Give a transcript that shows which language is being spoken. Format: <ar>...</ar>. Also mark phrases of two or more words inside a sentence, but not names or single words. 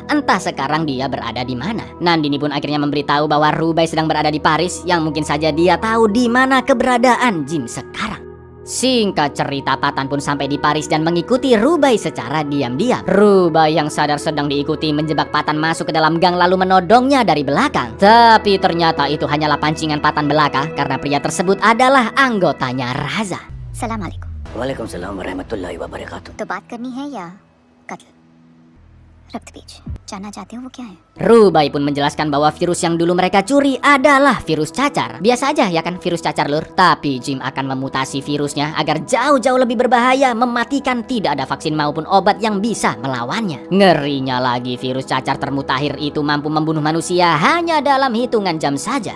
<id>Entah sekarang dia berada di mana. Nandini pun akhirnya memberitahu bahwa Rubai sedang berada di Paris, yang mungkin saja dia tahu di mana keberadaan Jim sekarang. Singkat cerita, Patan pun sampai di Paris dan mengikuti Rubai secara diam-diam. Rubai yang sadar sedang diikuti menjebak Patan masuk ke dalam gang lalu menodongnya dari belakang. Tapi ternyata itu hanyalah pancingan Patan belaka karena pria tersebut adalah anggotanya Raza.</id> <ar>سلام عليكم. وعليكم ورحمة الله وبركاته.</ar> <hi>तो बात करनी है या कत्ल? रक्त बीज जानना चाहते हो वो क्या है?</hi> <id>Rubai pun menjelaskan bahwa virus yang dulu mereka curi adalah virus cacar. Biasa aja ya kan virus cacar lur. Tapi Jim akan memutasi virusnya agar jauh-jauh lebih berbahaya, mematikan, tidak ada vaksin maupun obat yang bisa melawannya. Ngerinya lagi, virus cacar termutakhir itu mampu membunuh manusia hanya dalam hitungan jam saja.</id>